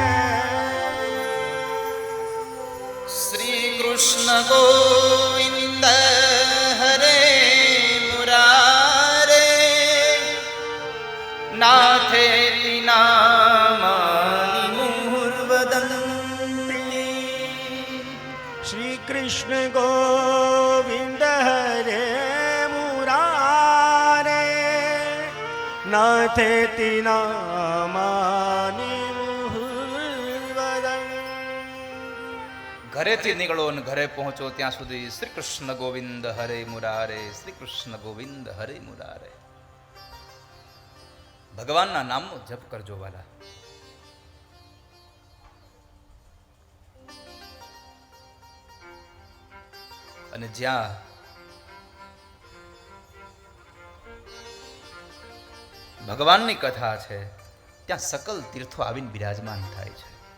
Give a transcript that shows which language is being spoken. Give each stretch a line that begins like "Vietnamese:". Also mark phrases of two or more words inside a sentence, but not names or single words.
Sanskrit: श्री कृष्ण गोविंद हरे मुरारे नाथेति नामानि मुहुर्वदन्ति. श्री कृष्ण गोविंद हरे मुरारे नाथेति नामानि मुहुर्वदन्ति.
Gujarati: ઘરેથી નીકળો અને ઘરે પહોંચો ત્યાં સુધી
Sanskrit: શ્રી કૃષ્ણ ગોવિંદ હરે મુરારે, શ્રી કૃષ્ણ ગોવિંદ હરે મુરારે.
Gujarati: ભગવાનના નામનો જપ કરજો વાલા. અને જ્યાં ભગવાનની કથા છે ત્યાં સકલ તીર્થો આવીને બિરાજમાન થાય છે.